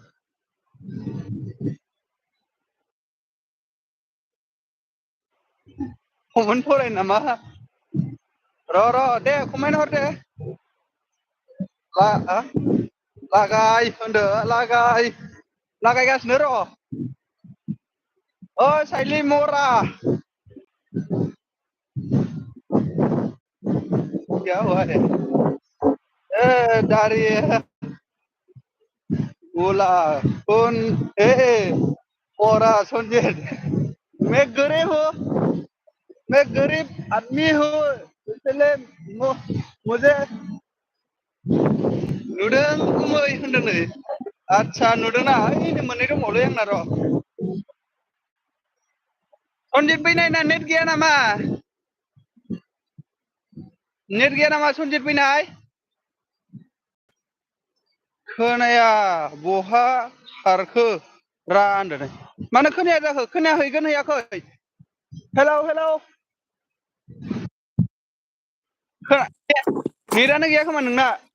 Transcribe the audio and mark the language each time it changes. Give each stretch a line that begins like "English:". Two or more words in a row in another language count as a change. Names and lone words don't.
Bodo: कमेन्ट फरायनो नामा र' दे कमेन्ट हर दे लागाय होनदो लागायगासिनो र' ओइ साइली मरा
Hindi: क्या हुआ है दाढ़ी बोला कौन और संजय मैं गरीब हूँ मैं गरीब आदमी हूँ इसलिए मुझे
Bodo: नुदों गुमै होनदों नै आदसा नुदोंना ओइ मोननै दंबावलै आंना र' सनजित बैनायना नेट गैया नामा सनजित बैनाय खोनाया बहा खारखो रा होनदों मानो खोनाया जाखो खोनाहैगोन हैयाखै हेलौ नेटानो गैया खोमा नोंना